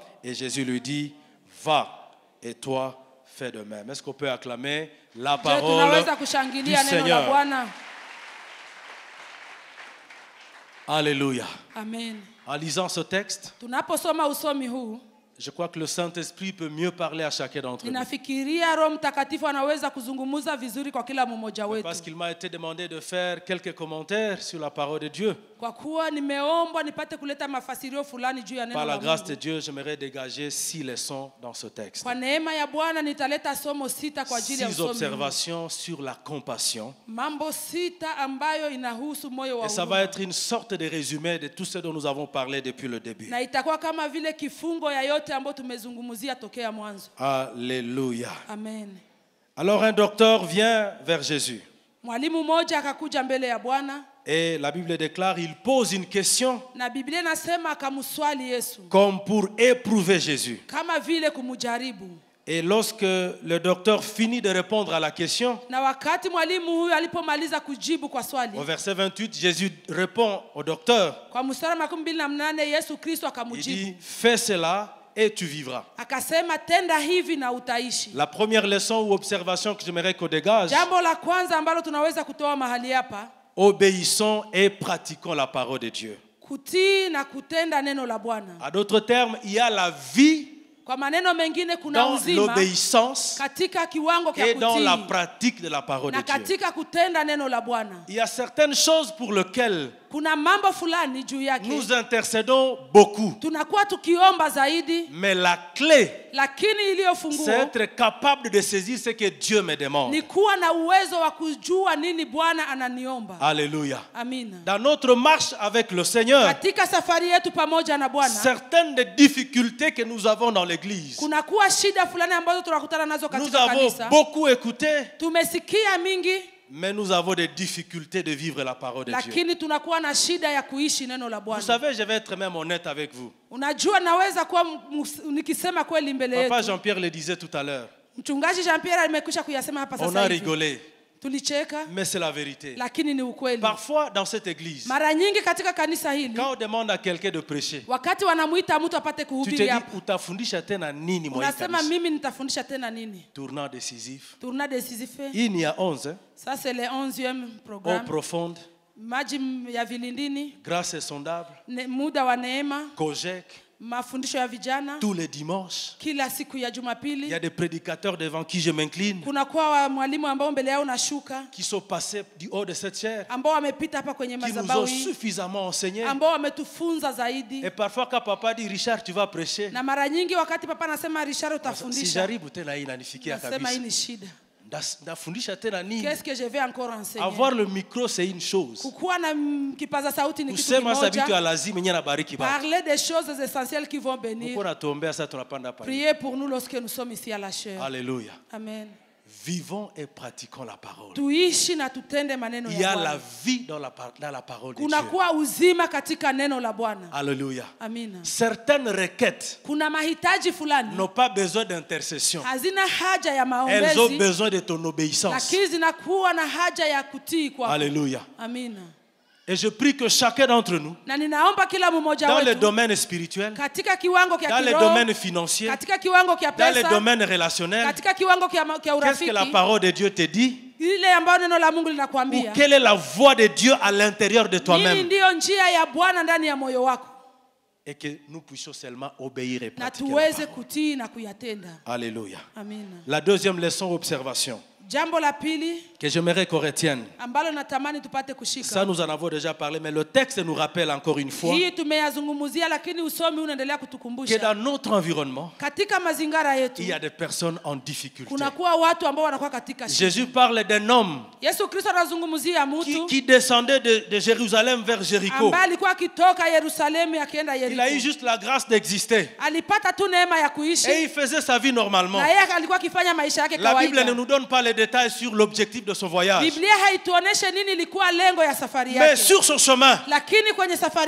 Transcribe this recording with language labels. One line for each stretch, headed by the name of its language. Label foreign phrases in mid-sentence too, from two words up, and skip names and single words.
French: Et Jésus lui dit: Va, et toi, fais de même. Est-ce qu'on peut acclamer la parole du Seigneur? Alléluia.
Swahili: Amen.
French: En lisant ce texte, Je crois que le Saint-Esprit peut mieux parler à chacun d'entre nous.
Swahili: Ninafikiria Roho Mtakatifu anaweza kuzungumza vizuri kwa kila mmoja wetu.
French: Parce qu'il m'a été demandé de faire quelques commentaires sur la parole de Dieu.
Swahili: Kwa kuwa nimeombwa nipate kuleta mafasirio fulani juu ya neno
French: Par la la grâce
Swahili: Mungu.
French: de Dieu, j'aimerais dégager 6 leçons dans ce texte.
Swahili: Kwa neema ya Bwana nitaleta somo 6 kwa ajili ya 6 usomi huu.
French: observations sur la compassion.
Swahili: Mambo 6 ambayo inahusu moyo wa
French: Et ça va
Swahili: huruma.
French: être une sorte de résumé de tout ce dont nous avons parlé depuis le début.
Swahili: Na itakuwa kama vile kifungo ya yote ambayo tumezungumzia tokea mwanzo.
French: Alléluia.
Swahili: Amen.
French: Alors un docteur vient vers Jésus.
Swahili: Mwalimu mmoja akakuja mbele ya Bwana.
French: Et la Bible déclare, il pose une question
Swahili: Na Biblia inasema akamswali Yesu.
French: comme pour éprouver Jésus.
Swahili: Kama vile kumjaribu.
French: Et lorsque le docteur finit de répondre à la question,
Swahili: Na wakati mwalimu huyu alipomaliza kujibu kwa swali.
French: au verset 28, Jésus répond au docteur.
Swahili: Kwa mstari wa 28 Yesu Kristo
French: Il
Swahili: akamjibu.
French: dit, fais cela et tu vivras.
Swahili: Akasema tenda hivi na utaishi.
French: La première leçon ou observation que j'aimerais qu'on dégage,
Swahili: Jambo la kwanza ambalo tunaweza kutoa mahali hapa,
French: obéissons et pratiquons la parole de Dieu.
Swahili: kutii na kutenda neno la Bwana.
French: En d'autres termes, il y a la vie
Swahili: Kwa maneno mengine kuna
French: dans
Swahili: uzima
French: l'obéissance
Swahili: katika kiwango cha
French: et dans la
Swahili: kutii
French: pratique de la parole
Swahili: na
French: de Dieu.
Swahili: katika kutenda neno la Bwana.
French: Il y a certaines choses pour lesquelles
Swahili: Kuna mambo fulani juu yake
French: nous intercédons beaucoup.
Swahili: tunakuwa tukiomba zaidi,
French: Mais la clé,
Swahili: lakini iliyo funguo
French: c'est être capable de saisir ce que Dieu me demande.
Swahili: ni kuwa na uwezo wa kujua nini Bwana ananiomba.
French: Alléluia.
Swahili: Amina.
French: Dans notre marche avec le Seigneur,
Swahili: Katika safari yetu pamoja na Bwana
French: certaines des difficultés que nous avons dans l'église,
Swahili: kunakuwa shida fulani ambazo tunakutana nazo
French: nous
Swahili: katika
French: avons
Swahili: kanisa.
French: beaucoup écouté,
Swahili: Tumesikia mingi,
French: mais nous avons des difficultés de vivre la parole de Dieu.
Swahili: lakini tunakuwa na shida ya kuishi neno la
French: Vous
Swahili: Bwana.
French: savez, je vais être même honnête avec vous.
Swahili: Unajua naweza kuwa nikisema kweli mbele
French: Papa
Swahili: yetu.
French: Jean-Pierre le disait tout à l'heure.
Swahili: Mchungaji Jean-Pierre amekwisha kuyasema hapa
French: On a
Swahili: sasa hivi.
French: rigolé,
Swahili: Tulicheka,
French: mais c'est la vérité.
Swahili: lakini ni ukweli.
French: Parfois, dans cette église,
Swahili: Mara nyingi katika kanisa hili
French: quand on demande à quelqu'un de prêcher,
Swahili: wakati wanamuita mtu apate
French: tu te
Swahili: kuhubiri
French: dis,
Swahili: hapa, utafundisha tena nini mwa hii unasema kanisa? mimi nitafundisha tena nini?
French: Tournant décisif. Tournant décisif. Il y a 11, Ça c'est le 11e eau programme. profonde,
Swahili: Maji ya vilindini,
French: grâce insondable,
Swahili: muda wa neema,
French: Kojek,
Swahili: mafundisho ya vijana
French: tous les dimanches.
Swahili: kila siku ya
French: Il y a
Swahili: Jumapili.
French: des prédicateurs devant qui je m'incline,
Swahili: Kuna kwa mwalimu ambao mbele yao nashuka,
French: qui sont passés du haut de cette chair,
Swahili: ambao wamepita hapa kwenye
French: qui nous
Swahili: madhabahu
French: ont
Swahili: hii,
French: suffisamment enseigné.
Swahili: ambao wametufunza zaidi.
French: Et parfois, quand papa dit, Richard, tu vas prêcher,
Swahili: Na mara nyingi wakati papa anasema Richard
French: si
Swahili: utafundisha, j'arrive tena hii inanifikia nasema hii kabisa. ni shida. Nafundisha tena nini?
French: Qu'est-ce que je vais encore enseigner? Avoir le micro, c'est une chose.
Swahili: Kukuwa na kipaza sauti ni kitu Kusema sa vitu ya kimoja. lazima yenye nabariki baba.
French: Parler des choses essentielles qui vont bénir.
Swahili: Uko natuombea sasa tunapanda pale.
French: Priez pour nous lorsque nous sommes ici à la chair. Alléluia.
Swahili: Amen.
French: Vivons et pratiquons la parole.
Swahili: Tuishi na tutende maneno
French: Il y
Swahili: ya
French: a la
Swahili: Bwana.
French: vie dans la parole de Dieu.
Swahili: Kunakuwa uzima katika neno la Bwana.
French: Alléluia.
Swahili: Amina.
French: Certaines requêtes
Swahili: Kuna mahitaji fulani
French: n'ont pas besoin d'intercession.
Swahili: hazina haja ya
French: Elles ont
Swahili: maombezi,
French: besoin de ton obéissance.
Swahili: lakini zinakuwa na haja ya kutii kwako.
French: Alléluia.
Swahili: Amina.
French: Et je prie que chacun d'entre nous,
Swahili: Na ninaomba kila mmoja
French: dans le
Swahili: wetu
French: domaine spirituel,
Swahili: katika kiwango
French: dans
Swahili: kya
French: le
Swahili: kiroho,
French: domaine financier,
Swahili: katika kiwango kya
French: dans le
Swahili: pesa,
French: domaine relationnel,
Swahili: katika kiwango kya
French: qu'est-ce que la
Swahili: urafiki,
French: parole de Dieu te dit?
Swahili: ile ambayo neno la Mungu
French: Ou
Swahili: linakuambia.
French: quelle est la voix de Dieu à l'intérieur de
Swahili: Nini
French: toi-même?
Swahili: ndiyo njia ya Bwana ndani ya moyo wako,
French: Et que nous puissions seulement obéir et
Swahili: na
French: pratiquer la
Swahili: tuweze
French: parole.
Swahili: kutii na kuyatenda.
French: Alléluia.
Swahili: Amina.
French: La deuxième leçon, observation,
Swahili: Jambo la pili
French: que j'aimerais qu'on retienne.
Swahili: ambalo natamani tupate
French: Ça,
Swahili: kushika.
French: nous en avons déjà parlé, mais le texte nous rappelle encore une fois
Swahili: Hii tumeyazungumzia, lakini usomi unaendelea
French: que
Swahili: kutukumbusha
French: dans notre environnement,
Swahili: katika mazingara yetu
French: il y a des personnes en difficulté.
Swahili: kunakuwa watu ambao wanakuwa katika shida.
French: Jésus parle d'un homme
Swahili: Yesu Kristo anazungumzia mtu
French: qui descendait de Jérusalem vers Jéricho.
Swahili: ambaye alikuwa akitoka Yerusalemu akienda
French: Il a eu
Swahili: Yeriko.
French: juste la grâce d'exister.
Swahili: Alipata tu neema ya
French: Et
Swahili: kuishi
French: il faisait sa vie normalement.
Swahili: na yeye alikuwa akifanya maisha yake
French: La Bible ne
Swahili: kawaida.
French: nous donne pas les détails sur l'objectif de son voyage.
Swahili: Biblia haituoneshe nini ilikuwa lengo ya safari
French: Mais
Swahili: yake,
French: sur son chemin,
Swahili: lakini kwenye safari